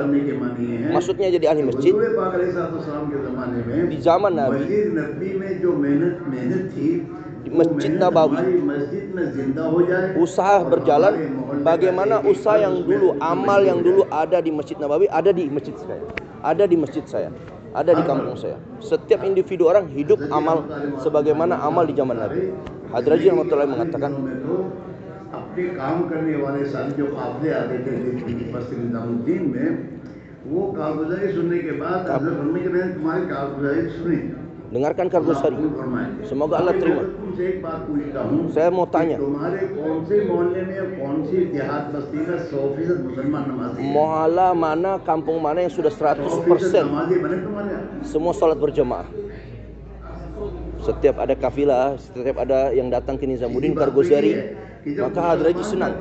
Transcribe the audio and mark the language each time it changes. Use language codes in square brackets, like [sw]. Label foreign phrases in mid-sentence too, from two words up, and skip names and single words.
[id] Maksudnya jadi ahli masjid. Di zaman Nabi, di Masjid Nabawi, usaha berjalan. Bagaimana usaha yang dulu, amal yang dulu ada di Masjid Nabawi, ada di masjid saya, ada di masjid saya, ada di kampung saya. Setiap individu orang hidup amal sebagaimana amal di zaman Nabi. Hadraji rahmatullahi mengatakan, [ur] اپنے کام کرنے والے ساتھ جو قافلے آتے تھے مسجد نظام الدین میں، وہ کارگزاری سننے کے بعد حضرت فرمائے کہ میں نے تمہاری کارگزاری سنی. [id] Dengarkan कारगुजारी, semoga Allah terima. Saya mau tanya, muhallah mana, kampung mana yang sudah 100% semua salat berjamaah? Setiap ada kafilah, setiap ada yang datang ke Nizamuddin Kargozari, maka Hadraji senang.